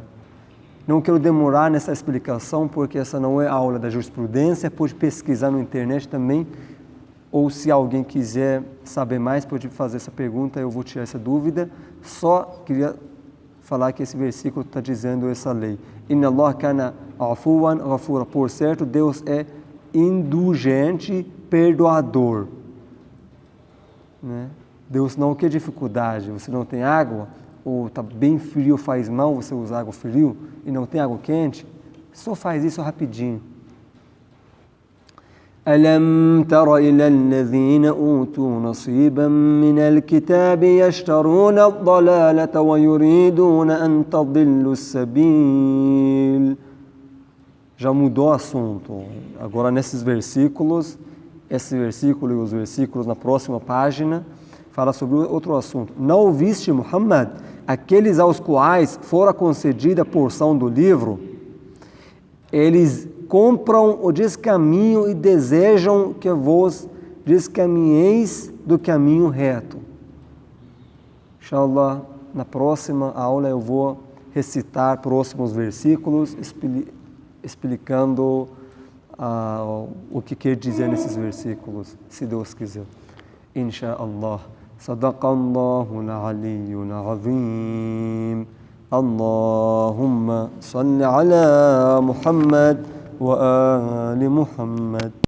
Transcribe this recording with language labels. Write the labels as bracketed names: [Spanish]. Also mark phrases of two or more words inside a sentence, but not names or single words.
[Portuguese] Não quero demorar nessa explicação, porque essa não é aula da jurisprudência, pode pesquisar na internet também, ou se alguém quiser saber mais, pode fazer essa pergunta, eu vou tirar essa dúvida. Só queria falar que esse versículo está dizendo essa lei. [Arabic] إن الله كان عفوا غفورا. [Portuguese] Por certo, Deus é indulgente, perdoador. Né? Deus não quer dificuldade. Você não tem água, ou está bem frio, faz mal você usar água frio, e não tem água quente, só faz isso rapidinho. [Arabic] ألم تر إلى الذين أوتوا نصيبا من الكتاب يشترون الضلالة ويريدون أن تضلوا السبيل. [Portuguese] Já mudou o assunto. Agora nesses versículos, esse versículo e os versículos na próxima página, fala sobre outro assunto. Não ouviste, Muhammad, aqueles aos quais fora concedida a porção do livro, eles compram o descaminho e desejam que vos descaminheis do caminho reto. Inshallah, na próxima aula eu vou recitar próximos versículos, explicando o que quer dizer nesses versículos, se Deus quiser. Inshallah. [Arabic] صدق الله العلي العظيم. اللهم صل على محمد وآل محمد.